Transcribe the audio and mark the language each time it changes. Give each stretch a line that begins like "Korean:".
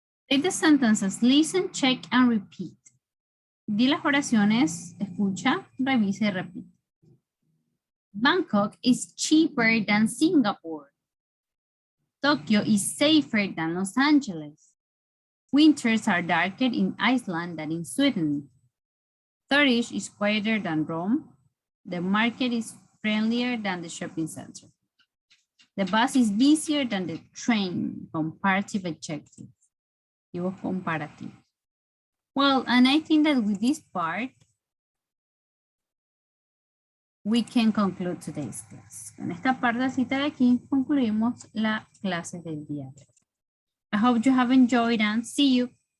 English: Read the sentences, listen, check, and repeat.
Spanish: Di las oraciones, escucha, revisa y repite.
English: Bangkok is cheaper than Singapore. Tokyo is safer than Los Angeles. Winters are darker in Iceland than in Sweden. Zurich is quieter than Rome. The market is friendlier than the shopping center. The bus is busier than the train. Comparative adjectives. Comparative. Well, and I think that with this part, we can conclude today's class.
Spanish: Con esta partecita de aquí concluimos la clase del día de hoy.
English: I hope you have enjoyed and see you.